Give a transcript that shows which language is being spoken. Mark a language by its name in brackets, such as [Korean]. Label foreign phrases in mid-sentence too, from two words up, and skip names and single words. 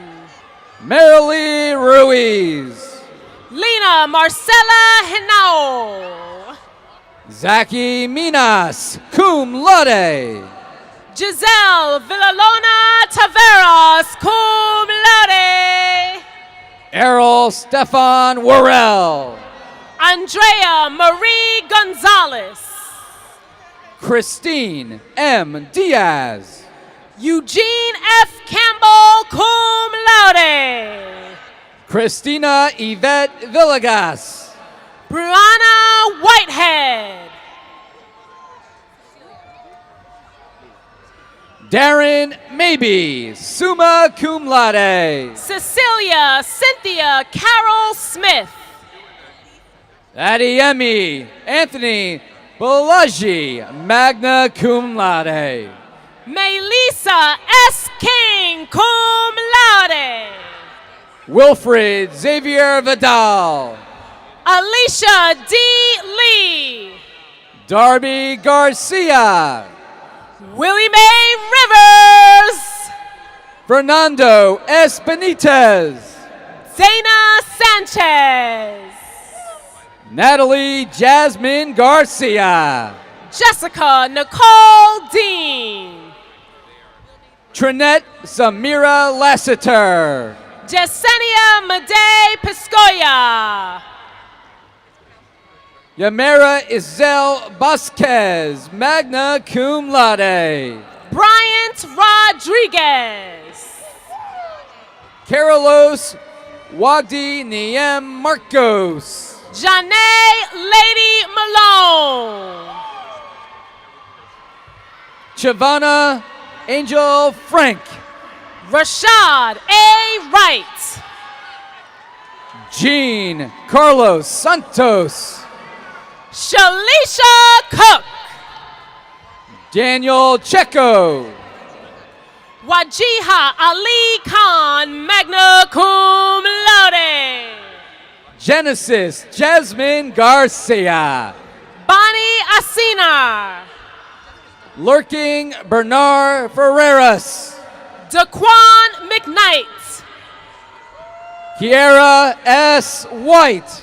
[English] Marilee Ruiz. Lena Marcella Henao. Zaki Minas, [Latin] cum laude. [English] Giselle Villalona Taveras, [Latin] cum laude. [English] Errol Stefan Worrell. Andrea Marie Gonzalez. Christine M. Diaz. Eugene F. Campbell, [Latin] cum laude. [English] Christina Yvette Villegas. Brianna Whitehead. Darren Maybe, [Latin] summa cum laude. [English] Cecilia Cynthia Carol Smith. Adiemi Anthony Balaji, [Latin] magna cum laude. [English] Melissa S. King, [Latin] cum laude. [English] Wilfred Xavier Vidal. Alicia D. Lee. Darby Garcia. Willie Mae Rivers. Fernando S. Benitez. Dana Sanchez. Natalie Jasmine Garcia. Jessica Nicole Dean. Trinette Samira Lassiter. Yesenia Made Piscoya. Yamera Isel Vasquez, [Latin] magna cum laude. [English] Bryant Rodriguez. Carlos Wagdi Niem Marcos. Janae Lady Malone. Chavana Angel Frank. Rashad A. Wright. Jean Carlos Santos. Shalisha Cook. Daniel Checo. Wajiha Ali Khan, [Latin] magna cum laude. [English] Genesis Jasmine Garcia. Bonnie Asinar. Lurking Bernard Ferreras. Daquan McKnight. Kiera S. White.